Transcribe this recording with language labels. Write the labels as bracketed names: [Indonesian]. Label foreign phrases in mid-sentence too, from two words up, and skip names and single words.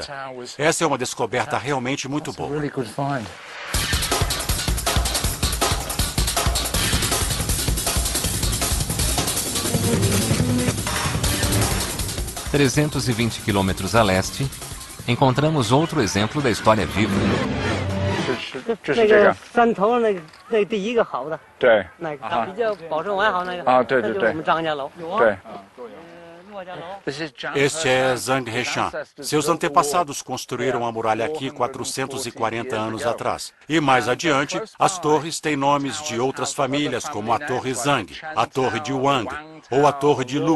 [Portuguese] Essa é uma descoberta realmente muito boa. 320 quilômetros a leste, encontramos outro exemplo da história viva. [Chinese] 那个山头那第一个好的，对，那个比较保存完好那个，对对对，这就是我们张家楼，对。 [Portuguese] Este é Zhang Heshan. Seus antepassados construíram a muralha aqui 440 anos atrás. E mais adiante, as torres têm nomes de outras famílias, como a Torre Zhang, a Torre de Wang ou a Torre de Lu.